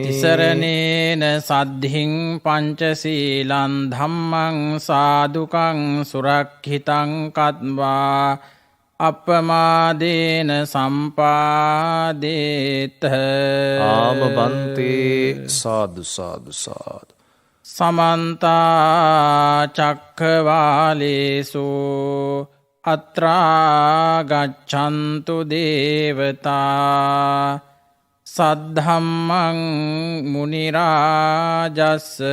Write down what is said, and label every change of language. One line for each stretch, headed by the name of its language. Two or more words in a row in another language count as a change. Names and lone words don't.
Pali: තිසරණේන සද්ධින් පංචශීලං ධම්මං සාදුකං සුරක්ඛිතං කତ୍වා අපමාදේන සම්පාදේත ආම බන්තේ සාදු සාදු සාදු සමන්ත චක්ඛවාලේසු අත්‍රා ගච්ඡන්තු දේවතා සද්ධම්මං මුනි රාජස්ස